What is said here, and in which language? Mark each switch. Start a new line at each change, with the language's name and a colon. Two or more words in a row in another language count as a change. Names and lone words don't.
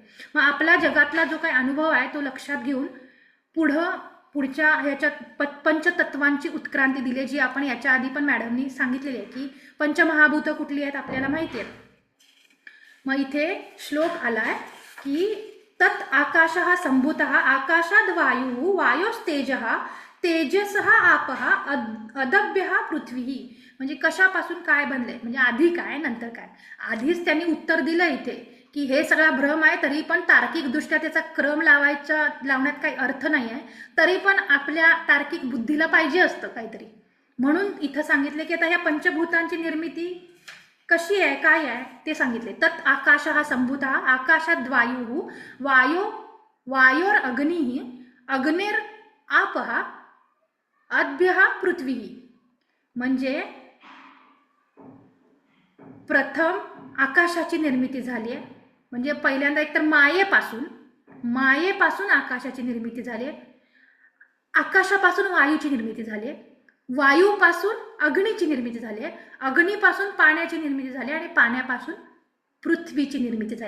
Marathi: मग आपला जगातला जो काही अनुभव आहे तो लक्षात घेऊन पुढच्या ह्याच्यात पंचतत्वांची उत्क्रांती दिली, जी आपण याच्या आधी पण मॅडमनी सांगितलेली आहे की पंचमहाभूत कुठली आहेत आपल्याला माहिती आहे. मग इथे श्लोक आलाय की
Sanskrit: तत् आकाशः संभूतः आकाशाद वायु वायोस्तेजः तेजसः आपः अदभ्यः पृथ्वी.
Marathi: म्हणजे कशापासून काय बनले, म्हणजे आधी काय नंतर काय. आधीच त्यांनी उत्तर दिलं इथे की हे सगळा भ्रम आहे, तरी पण तार्किकदृष्ट्या त्याचा क्रम लावण्यात काही अर्थ नाही आहे. तरी पण आपल्या तार्किक बुद्धीला पाहिजे असतं काहीतरी. म्हणून इथं सांगितले की आता ह्या पंचभूतांची निर्मिती कशी आहे, काय आहे ते सांगितले.
Sanskrit: तत् आकाशः संभूतः आकाशात वायोर अग्निः अग्निर आपः अद्भ्यः पृथ्वी.
Marathi: म्हणजे प्रथम आकाशाची निर्मिती झाली आहे. म्हणजे पहिल्यांदा एकतर मायेपासून आकाशाची निर्मिती झाली आहे, आकाशापासून वायूची निर्मिती झाली आहे, वायूपासून अग्नीची निर्मिती झाली आहे, अग्नीपासून पाण्याची निर्मिती झाली आणि पाण्यापासून पृथ्वीची निर्मिती झाली.